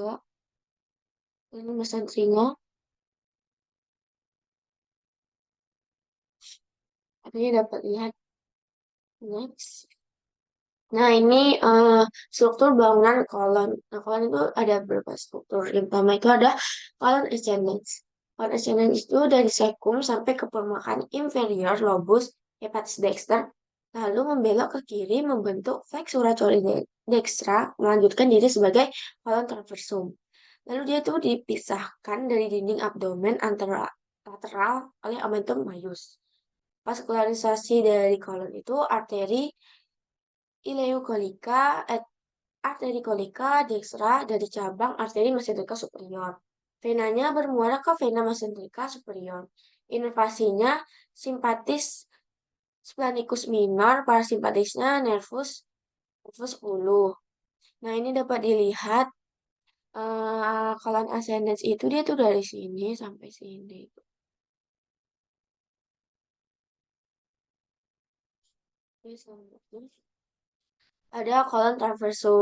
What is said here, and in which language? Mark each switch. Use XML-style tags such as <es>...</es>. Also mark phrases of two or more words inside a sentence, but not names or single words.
<id>Ini mesenterinya. Artinya dapat lihat next. Nah, ini struktur bangunan kolon. Nah, kolon itu ada beberapa struktur. Yang pertama itu ada kolon ascendens. Kolon ascendens itu dari sekum sampai ke permukaan inferior lobus hepatis dexter, lalu membelok ke kiri membentuk flexura coli dextra, melanjutkan diri sebagai kolon transversum. Lalu dia tuh dipisahkan dari dinding abdomen antara lateral oleh omentum maius. Vaskularisasi dari kolon itu ileokolika, arteri kolika dextra dari cabang arteri mesenterika superior. Venanya bermuara ke vena mesenterika superior. Inervasinya simpatis splanchnicus minor, parasimpatisnya nervus 10. Nah, ini dapat dilihat kolon ascendens itu dia tuh dari sini sampai sini. Oke, selanjutnya ada kolon transversum.</id>